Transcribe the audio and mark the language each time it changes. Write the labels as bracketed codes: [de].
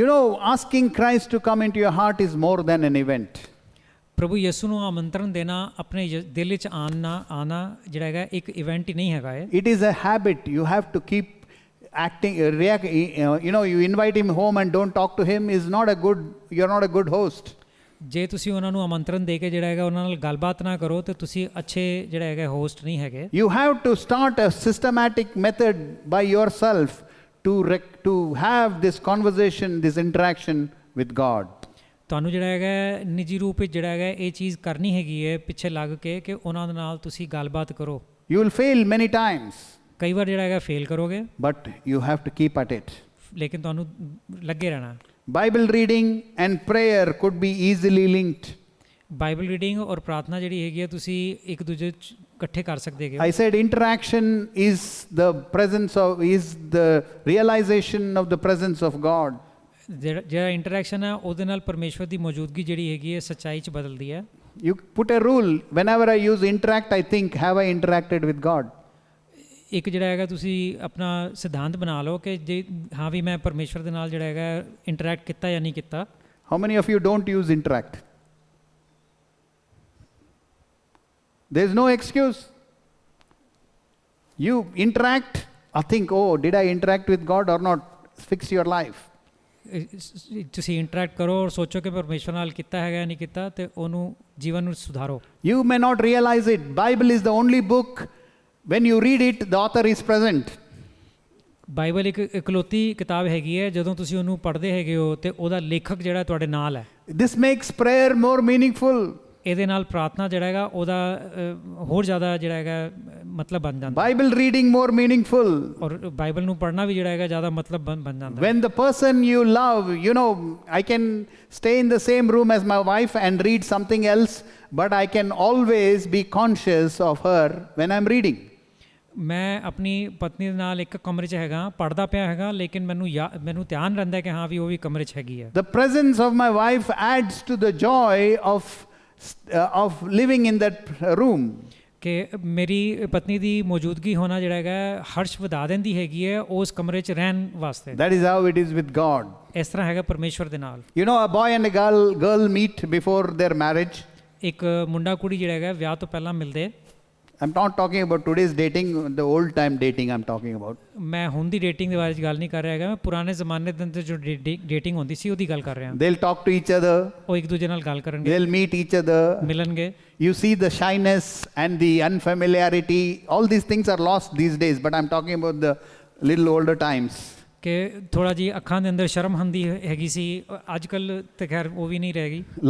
[en] You know, asking Christ to come into your heart is more than an event. [pa] ਪ੍ਰਭੂ ਯਿਸੂ ਨੂੰ ਆਮੰਤਰਣ ਦੇਣਾ, ਆਪਣੇ ਦਿਲ ਵਿੱਚ ਆਉਣਾ ਜਿਹੜਾ ਹੈਗਾ ਇੱਕ ਇਵੈਂਟ ਹੀ ਨਹੀਂ ਹੈਗਾ ਇਹ। [en] It is a habit. You have to keep acting, react. You know, you invite him home and don't talk to him is not a good. You're not a good host. [pa] ਜੇ ਤੁਸੀਂ ਉਹਨਾਂ ਨੂੰ ਆਮੰਤਰਣ ਦੇ ਕੇ ਜਿਹੜਾ ਹੈਗਾ ਉਹਨਾਂ ਨਾਲ ਗੱਲਬਾਤ ਨਾ ਕਰੋ ਤੇ ਤੁਸੀਂ ਅੱਛੇ ਜਿਹੜਾ ਹੈਗਾ ਹੋਸਟ ਨਹੀਂ ਹੈਗੇ। [en] You have to start a systematic method by yourself to have this conversation, this interaction with God. [pa] ਤੁਹਾਨੂੰ ਜਿਹੜਾ ਹੈਗਾ ਨਿੱਜੀ ਰੂਪ ਵਿੱਚ ਜਿਹੜਾ ਹੈਗਾ ਇਹ ਚੀਜ਼ ਕਰਨੀ ਹੈਗੀ ਹੈ ਪਿੱਛੇ ਲੱਗ ਕੇ ਕਿ ਉਹਨਾਂ ਦੇ ਨਾਲ ਤੁਸੀਂ ਗੱਲਬਾਤ ਕਰੋ। [en] You will fail many times, [pa] ਕਈ ਵਾਰ ਜਿਹੜਾ ਹੈਗਾ ਫੇਲ ਕਰੋਗੇ, [en] but you have to keep at it. [pa] ਲੇਕਿਨ ਤੁਹਾਨੂੰ ਲੱਗੇ ਰਹਿਣਾ। [en] Bible reading and prayer could be easily linked. [pa] Bible reading ਔਰ ਪ੍ਰਾਰਥਨਾ ਜਿਹੜੀ ਹੈਗੀ ਹੈ ਤੁਸੀਂ ਇੱਕ ਦੂਜੇ ਇਕੱਠੇ ਕਰ ਸਕਦੇ ਹੋ। [en] I said interaction is the realization of the presence of God. [pa] ਜਿਹੜਾ ਇੰਟਰੈਕਸ਼ਨ ਹੈ ਉਹਦੇ ਨਾਲ ਪਰਮੇਸ਼ਵਰ ਦੀ ਮੌਜੂਦਗੀ ਜਿਹੜੀ ਹੈਗੀ ਹੈ ਸੱਚਾਈ 'ਚ ਬਦਲਦੀ ਹੈ। [en] You put a rule, whenever I use interact, I think, have I interacted with God? [pa] ਇੱਕ ਜਿਹੜਾ ਹੈਗਾ ਤੁਸੀਂ ਆਪਣਾ ਸਿਧਾਂਤ ਬਣਾ ਲਓ ਕਿ ਜੇ ਹਾਂ ਵੀ ਮੈਂ ਪਰਮੇਸ਼ਵਰ ਦੇ ਨਾਲ ਜਿਹੜਾ ਹੈਗਾ ਇੰਟਰੈਕਟ ਕੀਤਾ ਜਾਂ ਨਹੀਂ ਕੀਤਾ। [en] How many of you don't use interact? There is no excuse. You interact, I think, oh, did I interact with God or not? Fix your life. [pa] ਤੁਸੀਂ ਇੰਟਰੈਕਟ ਕਰੋ ਔਰ ਸੋਚੋ ਕਿ ਪਰਮੇਸ਼ਵਰ ਨਾਲ ਕੀਤਾ ਹੈਗਾ ਨਹੀਂ ਕੀਤਾ ਤੇ ਉਹਨੂੰ ਜੀਵਨ ਨੂੰ ਸੁਧਾਰੋ। [en] You may not realize it. Bible is the only book, when you read it, the author is present. [pa] Bible ਇੱਕ ਇਕਲੌਤੀ ਕਿਤਾਬ ਹੈਗੀ ਹੈ, ਜਦੋਂ ਤੁਸੀਂ ਉਹਨੂੰ ਪੜ੍ਹਦੇ ਹੈਗੇ ਹੋ ਤੇ ਉਹਦਾ ਲੇਖਕ ਜਿਹੜਾ ਤੁਹਾਡੇ ਨਾਲ ਹੈ। [en] This makes prayer more meaningful. [pa] ਇਹਦੇ ਨਾਲ ਪ੍ਰਾਰਥਨਾ ਜਿਹੜਾ ਹੈਗਾ ਉਹਦਾ ਹੋਰ ਜ਼ਿਆਦਾ ਜਿਹੜਾ ਹੈਗਾ ਮਤਲਬ ਬਣ ਜਾਂਦਾ। [en] Bible reading more meaningful. [pa] ਔਰ ਬਾਈਬਲ ਨੂੰ ਪੜ੍ਹਨਾ ਵੀ ਜਿਹੜਾ ਹੈਗਾ ਜ਼ਿਆਦਾ ਮਤਲਬ ਬਣ ਜਾਂਦਾ। [en] When the person you love, you know, I can stay in the same room as my wife and read something else, but I can always be conscious of her when I'm reading. [pa] ਮੈਂ ਆਪਣੀ ਪਤਨੀ ਦੇ ਨਾਲ ਇੱਕ ਕਮਰੇ 'ਚ ਹੈਗਾ, ਪੜ੍ਹਦਾ ਪਿਆ ਹੈਗਾ, ਲੇਕਿਨ ਮੈਨੂੰ ਧਿਆਨ ਰਹਿੰਦਾ ਕਿ ਹਾਂ ਵੀ ਉਹ ਵੀ ਕਮਰੇ 'ਚ ਹੈਗੀ ਹੈ। [en] The presence of my wife adds to the joy of living in that room. [pa] ਕਿ ਮੇਰੀ ਪਤਨੀ ਦੀ ਮੌਜੂਦਗੀ ਹੋਣਾ ਜਿਹੜਾ ਹੈਗਾ ਹਰਸ਼ ਵਧਾ ਦਿੰਦੀ ਹੈਗੀ ਹੈ ਉਸ ਕਮਰੇ 'ਚ ਰਹਿਣ ਵਾਸਤੇ। [en] That is how it is with God. [pa] ਇਸ ਤਰ੍ਹਾਂ ਹੈਗਾ ਪਰਮੇਸ਼ਵਰ ਦੇ ਨਾਲ। [en] You know, a boy and a girl meet before their marriage. [pa] ਇੱਕ ਮੁੰਡਾ ਕੁੜੀ ਜਿਹੜਾ ਹੈਗਾ ਵਿਆਹ ਤੋਂ ਪਹਿਲਾਂ ਮਿਲਦੇ। [en] I'm not talking about today's dating, the old time dating I'm talking about. [pa] ਮੈਂ ਹੁਣ ਦੀ ਡੇਟਿੰਗ ਦੇ ਬਾਰੇ 'ਚ ਗੱਲ ਨਹੀਂ ਕਰ ਰਿਹਾ ਹੈਗਾ, ਮੈਂ ਪੁਰਾਣੇ ਜ਼ਮਾਨੇ ਦੇ ਅੰਦਰ ਜੋ ਡੇਟਿੰਗ ਹੁੰਦੀ ਸੀ ਉਹਦੀ ਗੱਲ ਕਰ ਰਿਹਾ। [en] They'll talk to each other. [pa] ਉਹ ਇੱਕ ਦੂਜੇ ਨਾਲ ਗੱਲ ਕਰਨਗੇ, [en] They'll meet each other. [pa] ਮਿਲਣਗੇ। [en] You see the shyness and the unfamiliarity. All these things are lost these days, but I'm talking about the little older times. [pa] ਕਿ ਥੋੜਾ ਜੀ ਅੱਖਾਂ ਦੇ ਅੰਦਰ ਸ਼ਰਮ ਹੁੰਦੀ ਹੈਗੀ ਸੀ, ਅੱਜ ਕੱਲ੍ਹ ਤੇ ਖੈਰ ਉਹ ਵੀ ਨਹੀਂ ਰਹਿ ਗਈ।